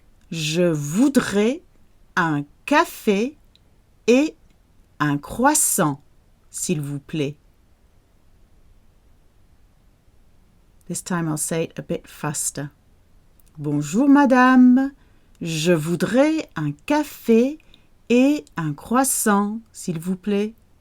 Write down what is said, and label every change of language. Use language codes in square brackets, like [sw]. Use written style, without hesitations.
[fr] Je voudrais un café et un croissant, s'il vous plaît. [en] This time I'll say it a bit faster. [fr] Bonjour, madame. Je voudrais un café et un croissant, s'il vous plaît.